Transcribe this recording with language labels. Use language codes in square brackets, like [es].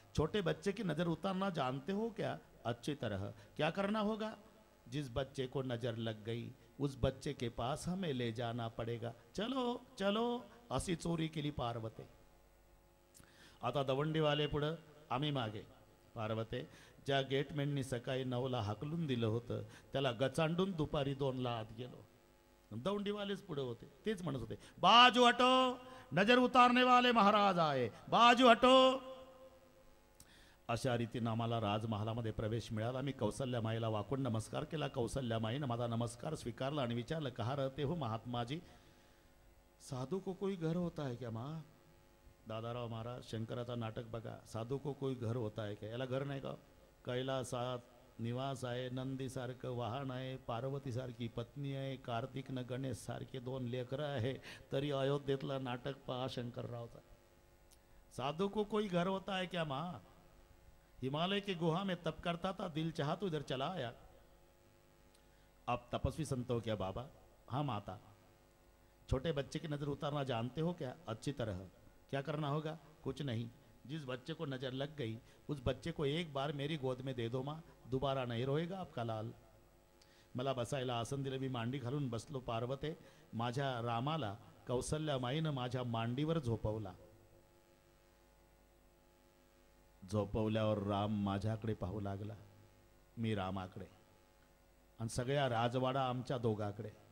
[hi] छोटे बच्चे की नजर उतारना जानते हो क्या? अच्छी तरह. क्या करना होगा? जिस बच्चे को नजर लग गई उस बच्चे के पास हमें ले जाना पड़ेगा. चलो चलो. [mr] अशी चोरी केली पार्वती. आता दवंडीवाले पुढं, आम्ही मागे. पार्वते, ज्या गेटमॅननी सकाळी 9ला हाकलून दिलं होतं त्याला गचांडून दुपारी 2ला आत गेलो. दौंडीवालेच पुढे होते, तेच म्हणत होते, [hi] बाजू हटो, नजर उतारने वाले महाराज आए, बाजू हटो. [mr] अशा रीतीनं आम्हाला राजमहालामध्ये प्रवेश मिळाला. मी कौसल्या माईला वाकून नमस्कार केला. कौसल्या माईनं माझा नमस्कार स्वीकारला आणि विचारलं, [hi] कहा रहते हो महात्मा जी? साधू को कोई घर होता है क्या माँ? [mr] दादाराव महाराज, शंकराचा नाटक बघा. [hi] साधू को कोई घर होता है क्या? [mr] याला घर नाही का? कैलासात निवास आहे, नंदीसारखं वाहन आहे, पार्वतीसारखी पत्नी आहे, कार्तिक न गणेश सारखे 2 लेकरं आहे, तरी अयोध्येतलं नाटक पहा शंकररावचा. [hi] साधू को कोई घर होता है क्या माँ? हिमालय की गुहा में तप करता था, दिल चाहा तो इधर चला आया. आप तपस्वी संत हो क्या बाबा? हाँ माता. छोटे बच्चे की नजर उतारना जानते हो क्या? अच्छी तरह. क्या करना होगा? कुछ नहीं. जिस बच्चे को नजर लग गई उस बच्चे को एक बार मेरी गोद में दे दो माँ, दोबारा नहीं रोएगा आपका लाल. [mr] मला बसायला आसन दिलं. मी मांडी घालून बसलो. पार्वते, माझ्या रामाला कौसल्या माईनं माझ्या मांडीवर झोपवला. झोपवल्यावर राम माझ्याकडे पाहू लागला, मी रामाकडे, आणि सगळ्या राजवाडा आमच्या दोघाकडे.